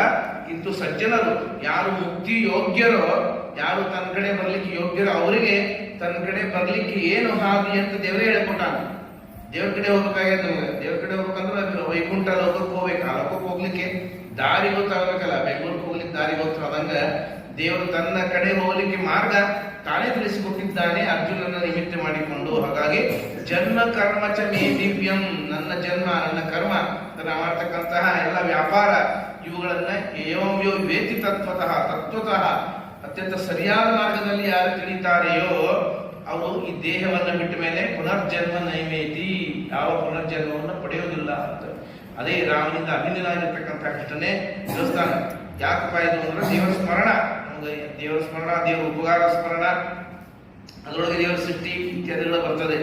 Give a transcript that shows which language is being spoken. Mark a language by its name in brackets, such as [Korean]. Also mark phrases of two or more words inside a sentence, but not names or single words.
[Kannada] ಇಂತು ಸಜ್ಜನರು ಯಾರು ಮುಕ್ತಿ ಯೋಗ್ಯರೋ, ಯಾರು ತನ್ನ ಕಡೆ ಬರ್ಲಿಕ್ಕೆ ಯೋಗ್ಯರೋ ಅವರಿಗೆ ತನ್ನ ಕಡೆ ಬರ್ಲಿಕ್ಕೆ ಏನು ಹಾದಿ ಅಂತ ದೇವರೇ ಹೇಳ್ಕೊಟ್ಟಾನ. ದೇವ್ರ ಕಡೆ ಹೋಗ್ಬೇಕಾಗ್ಯದ ನಮ್ಗೆ. ದೇವ್ರ ಕಡೆ ಹೋಗ್ಬೇಕಂದ್ರೆ ವೈಕುಂಠ ಲೋಕಕ್ಕೆ ಹೋಗ್ಬೇಕು. ಆ ಲೋಕಕ್ಕೆ ಹೋಗ್ಲಿಕ್ಕೆ ದಾರಿ ಗೊತ್ತಾಗಬೇಕಲ್ಲ. ಬೆಂಗಳೂರಿಗೆ ಹೋಗ್ಲಿಕ್ಕೆ ದಾರಿ ಗೊತ್ತಾದಂಗ ದೇವರು ತನ್ನ ಕಡೆ ಹೋಗಲಿಕ್ಕೆ ಮಾರ್ಗ ತಾನೇ ತಿಳಿಸಿಕೊಟ್ಟಿದ್ದಾನೆ ಅರ್ಜುನನ ನಿಮಿತ್ತ ಮಾಡಿಕೊಂಡು. [Sanskrit] ಹಾಗಾಗಿ ಜನ್ಮ ಕರ್ಮ ಚ ಮೇ ದಿವ್ಯಂ, [Kannada] ನನ್ನ ಜನ್ಮ ನನ್ನ ಕರ್ಮ ನನ್ನ ಮಾಡ್ತಕ್ಕಂತಹ ಎಲ್ಲ ವ್ಯಾಪಾರ ಇವುಗಳನ್ನ [Sanskrit] ಏವಂ ಯೋ ವೇತಿ ತತ್ವತಃ [Kannada] ಅತ್ಯಂತ ಸರಿಯಾದ ಮಾರ್ಗದಲ್ಲಿ ಯಾರು ತಿಳಿತಾರೆಯೋ ಅವರು ಈ ದೇಹವನ್ನು ಬಿಟ್ಟ ಮೇಲೆ [Sanskrit] ಪುನರ್ಜನ್ಮ ನೈವೇತಿ, [Kannada] ಯಾವ ಪುನರ್ಜನ್ಮವನ್ನು ಪಡೆಯುವುದಿಲ್ಲ ಅಂತ. ಅದೇ ರಾಮನಿಂದ ಅಭಿನಯನಾಗಿರ್ತಕ್ಕಂಥ ಕೃಷ್ಣನೇ ದೇವಸ್ಥಾನ. ಯಾಕಪ್ಪ ಇದು ಅಂದ್ರೆ ದೇವರ ಸ್ಮರಣ, ನಮಗೆ ದೇವರ ಸ್ಮರಣ, ದೇವರ ಉಪಕಾರ ಸ್ಮರಣ, ಅದರೊಳಗೆ ದೇವರ ಸೃಷ್ಟಿ ಇತ್ಯಾದಿಗಳು ಬರ್ತದೆ.